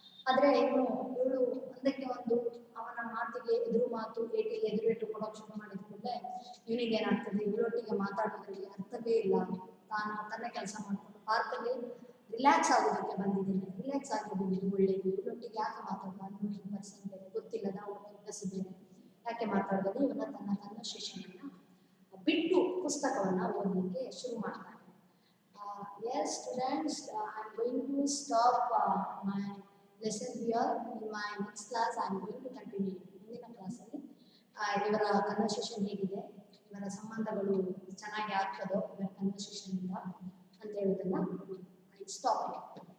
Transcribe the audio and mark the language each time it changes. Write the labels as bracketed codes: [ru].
[kn] ಆದ್ರೆ ಇವಳು ಒಂದಕ್ಕೆ ಒಂದು ಅವನ ಮಾತಿಗೆ ಎದುರು ಮಾತು, ಏಟಿಗೆ ಎದುರೇಟು ಕೊಡೋಕೆ ಶುರು ಮಾಡಿದ ಕೂಡಲೇ ಇವನಿಗೆ ಏನಾಗ್ತದೆ, ಇವಳೊಟ್ಟಿಗೆ ಮಾತಾಡೋದ್ರಲ್ಲಿ ಅರ್ಥವೇ ಇಲ್ಲ, ತಾನು ತನ್ನ ಕೆಲಸ ಮಾಡ್ಕೊಂಡು ಪಾರ್ಕಲ್ಲಿ ರಿಲ್ಯಾಕ್ಸ್ ಆಗೋದಕ್ಕೆ ಬಂದಿದ್ದೇನೆ, ರಿಲ್ಯಾಕ್ಸ್ ಆಗಿರ್ಬೋದು ಒಳ್ಳೇದು, ಇವಳೊಟ್ಟಿಗೆ ಯಾಕೆ ಮಾತಾಡೋದು, ಅನ್ನೋಯಿಂಗ್ ಪರ್ಸನ್ ಬೇರೆ, ಗೊತ್ತಿಲ್ಲದ ಅವಳು ಬೇರೆ, ಯಾಕೆ ಮಾತಾಡೋದು, ಇವನ್ನ ತನ್ನ ಕನ್ವರ್ಸೇಷನ್ ಬಿಟ್ಟು ಪುಸ್ತಕವನ್ನ ಓದಲಿಕ್ಕೆ ಶುರು ಮಾಡ್ತಾನೆ. [en] Yes students, I'm going to stop my lesson here. In my next class I'm going to continue. [kn] ಮುಂದಿನ ಕ್ಲಾಸಲ್ಲಿ ಇವರ ಕನ್ವರ್ಸೇಷನ್ ಹೇಗಿದೆ, ಇವರ ಸಂಬಂಧಗಳು ಚೆನ್ನಾಗಿ ಆಗ್ತದೋ ಇವರ ಕನ್ವರ್ಸೇಷನ್ ಇಂದ ಅಂತ ಹೇಳೋದನ್ನ [en] I stop here.